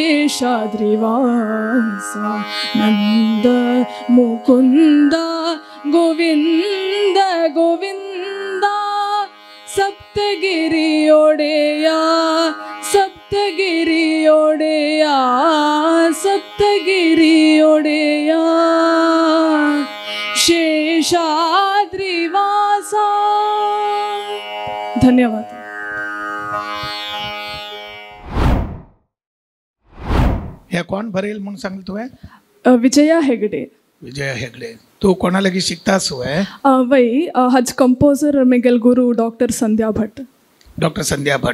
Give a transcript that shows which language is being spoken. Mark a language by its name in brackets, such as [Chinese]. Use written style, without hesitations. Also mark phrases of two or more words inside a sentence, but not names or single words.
[Kannada] ಶೇಷಾದ್ರಿವಾಸ ನಂದ ಮುಕುಂದ ಗೋವಿಂದ ಗೋವಿಂದ ಸಪ್ತಗಿರಿಯೊಡೆಯ ಸಪ್ತಗಿರಿಯೊಡೆಯ ಸಪ್ತಗಿರಿಯೊಡೆಯ ಶೇಷಾದ್ರಿವಾಸ. ಧನ್ಯವಾದ. [Konkani] ह्या कोण भरेल म्हणून सांगल तुवें? विजया हेगडे. विजया हेगडे. तू कोणा लागीं शिकतास तुवें? वय हज कंपोजर मेगेल गुरु डॉक्टर संध्या भट. डॉक्टर संध्या भट.